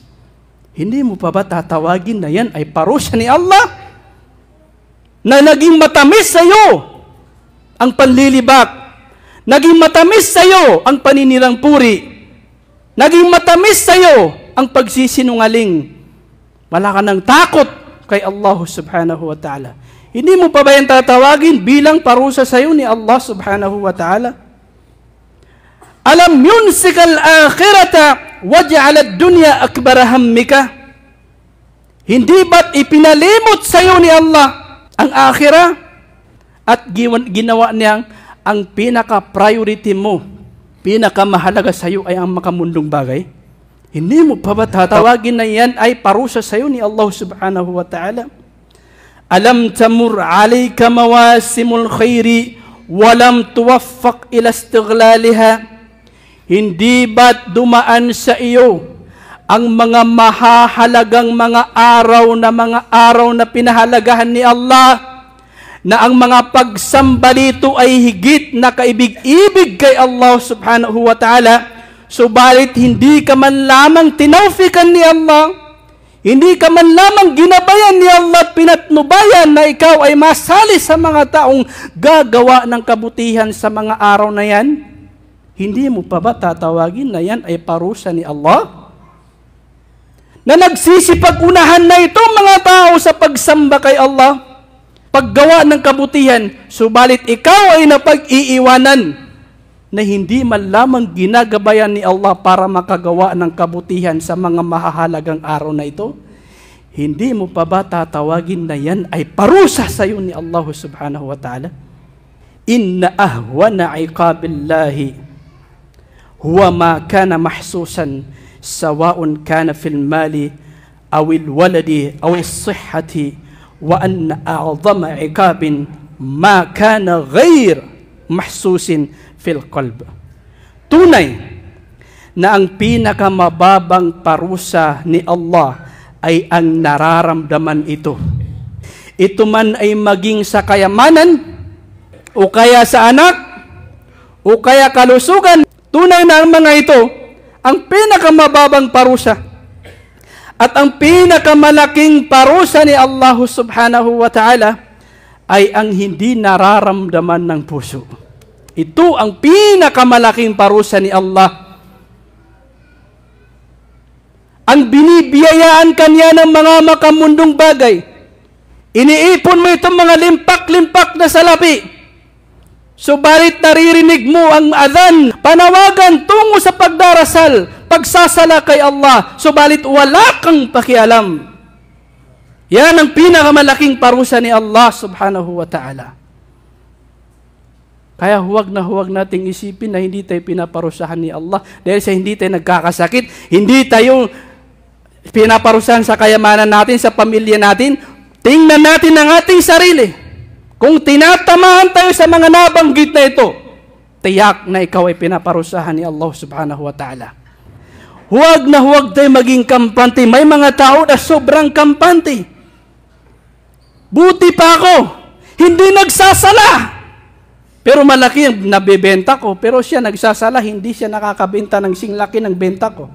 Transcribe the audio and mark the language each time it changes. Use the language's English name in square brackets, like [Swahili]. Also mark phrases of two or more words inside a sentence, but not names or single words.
[Filipino] Hindi mo pa ba tatawagin na yan ay parusa ni Allah? Na naging matamis sa iyo ang panlilibak, naging matamis sa iyo ang paninirang puri, naging matamis sa iyo ang pagsisinungaling. Wala ka ng takot kay Allah [Arabic] سبحانه وتعالى. [Filipino] Hindi mo pa ba yan tatawagin bilang parusa sa iyo ni Allah [Arabic] سبحانه وتعالى? ألم ينسك الآخرة وجعل الدنيا أكبر همك. [Filipino] Hindi ba't ipinalimot sa iyo ni Allah ang akhirah at ginawa niyang ang pinaka-priority mo, pinaka-mahalaga sa iyo ay ang makamundong bagay? Hindi mo pa ba tatawagin na yan ay parusa sa iyo ni Allah [Arabic] سبحانه وتعالى? ألم تمر عليك مواسم الخير ولم توفق إلى استغلالها. [Filipino] Hindi ba't dumaan sa iyo ang mga mahahalagang mga araw na pinahalagahan ni Allah, na ang mga pagsamba dito ay higit na kaibig-ibig kay Allah subhanahu wa ta'ala, subalit hindi ka man lamang tinawfikan ni Allah, hindi ka man lamang ginabayan ni Allah at pinatnubayan na ikaw ay masali sa mga taong gagawa ng kabutihan sa mga araw na yan? Hindi mo pa ba tatawagin na yan ay parusa ni Allah? Na nagsisipag-unahan na itong mga tao sa pagsamba kay Allah, paggawa ng kabutihan, subalit ikaw ay napag-iiwanan na hindi man lamang ginagabayan ni Allah para makagawa ng kabutihan sa mga mahahalagang araw na ito? Hindi mo pa ba tatawagin na yan ay parusa sa iyo ni Allah [Arabic] سبحانه وتعالى? إن أهون عقاب الله هو ما كان محسوسا سواء كان في المال أو الولد أو الصحة وإن أعظم عقاب ما كان غير محسوس في القلب. [Filipino] Tunay na ang pinakamababang parusa ni Allah ay ang nararamdaman ito. Ito man ay maging sa kayamanan o kaya sa anak o kaya kalusugan. Tunay na ang mga ito ang pinakamababang parusa. At ang pinakamalaking parusa ni Allah [Arabic] سبحانه وتعالى [Filipino] ay ang hindi nararamdaman ng puso. Ito ang pinakamalaking parusa ni Allah. Ang binibiyayaan kanya ng mga makamundong bagay. Iniipon mo itong mga limpak-limpak na salapi. Subalit naririnig mo ang adhan, panawagan tungo sa pagdarasal, pagsasala kay Allah, subalit wala kang pakialam. Yan ang pinakamalaking parusa ni Allah [Arabic] سبحانه وتعالى. [Filipino] Kaya huwag nating isipin na hindi tayo pinaparusahan ni Allah dahil sa hindi tayo nagkakasakit, hindi tayo pinaparusahan sa kayamanan natin, sa pamilya natin. Tingnan natin ang ating sarili. Kung tinatamaan tayo sa mga nabanggit na ito, tiyak na ikaw ay pinaparusahan ni Allah [Arabic] سبحانه وتعالى. [Filipino] Huwag tayo maging kampante. May mga tao na sobrang kampante. Buti pa ako, hindi nagsasala. Pero malaki ang nabebenta ko, pero siya nagsasala, hindi siya nakakabenta ng singlaki ng benta ko.